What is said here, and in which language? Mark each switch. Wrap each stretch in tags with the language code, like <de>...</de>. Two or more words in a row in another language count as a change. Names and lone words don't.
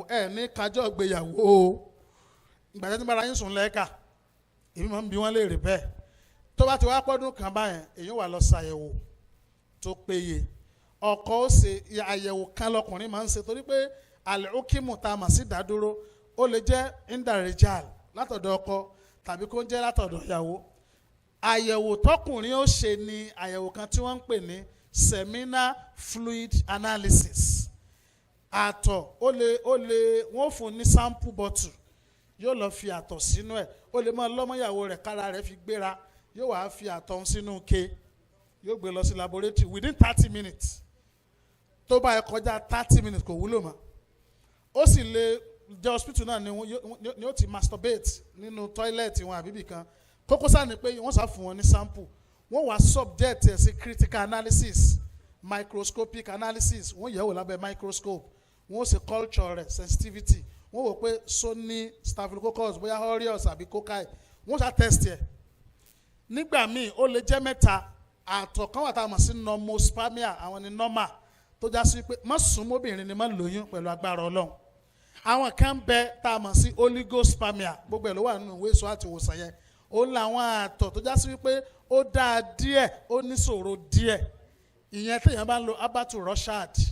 <yo>ẹ ní kájọ́ gbéyàwó o ìgbà tí ń bára yín sùn lẹ́ẹ̀ka èmi máa ń bi wọ́n léèrè bẹ́ẹ̀ tó bá ti wá pọ́dún kan báyẹn èyí wà lọ ṣàyẹ̀wò tó péye ọkọ ó ṣe àyẹ̀wò kan lọkùnrin máa ń ṣe torí pé àlùkìmù tá a mà sí dádúró ó lè jẹ́ indarejal látọ̀dọ̀ ọkọ tàbí kó jẹ́ látọ̀dọ̀ ìyàwó àyẹ̀wò tọkùnrin ó ṣe ni àyẹ̀wò kan tí wọ́n ń pè ní</yo> <en>seminal fluid analysis</en> <yo>àtọ̀ wọ́n fún ní</yo> <en>sample bottle</en> <yo>yóò lọ fi àtọ̀ sínú ẹ̀ ó lè máa lọ́mọ́yàwó rẹ̀ kára rẹ̀ fi gbéra yóò wá fi àtọ̀ sínú ke yóò gbé lọ sí laboratory</yo> <en>within 30 minutes</en> <yo>tó bá yẹ kọjá 30 minutes kò wúlò mọ́ ó sì lè jẹ́ hospital náà ni ó ti masturbate nínú toilet wọn àbíbì kan kókó sáà ni pé wọ́n sá fún wọn ní sample wọ́n wá subject ẹ̀ sí</yo> <en>critical analysis microscopic analysis</en> <yo>wọ́n yẹ̀ wò lábẹ́ microscope wọ́n ṣe culture rẹ̀ sensitivity wọ́n wò pé so ní staphylococcus bóyá aureus àbí cocci wọ́n ṣá test ẹ̀ nígbà míì ó lè jẹ́ mẹ́ta àtọ̀ kan wà tá a mọ̀ sí normospermia àwọn ni normal tó já sí pé má sún mọ́bìnrin ni má lóyún pẹ̀lú agbára Ọlọ́run àwọn kan bẹ tá a mọ̀ sí oligospermia gbogbo ẹ̀ ló wà nínú ìwé ìṣọ́ àti ìwòsàn yẹn ó làwọn àtọ̀ tó já sí pé ó dáa díẹ̀ ó níṣòro díẹ̀ ìyẹn téèyàn bá ń lo abatu roshad</yo>